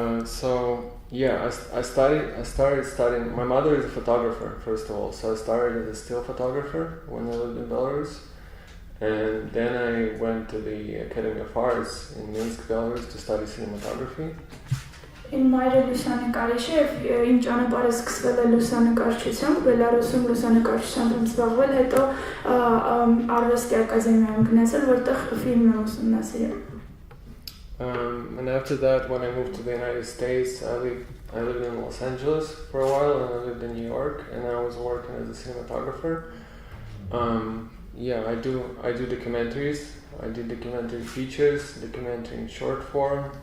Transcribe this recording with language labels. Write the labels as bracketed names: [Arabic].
[English] So yeah, I started studying. My mother is a photographer, first of all, so I started as a still photographer when I lived in Belarus, and then I went to the Academy of Arts in Minsk, Belarus, to study cinematography. [Armenian] Իմ մայրը լուսանկարիչ է եւ իմ ճանապարհը սկսվել է լուսանկարչությամբ, Բելարուսում լուսանկարչությամբ եմ զբաղվել, հետո արվեստի ակադեմիայում գնացել, որտեղ ֆիլմ եմ ուսումնասիրել։ [English] And after that, when I moved to the United States, I lived in Los Angeles for a while, and I lived in New York, and I was working as a cinematographer. Yeah, I do documentaries. I do documentary features, documentary in short form.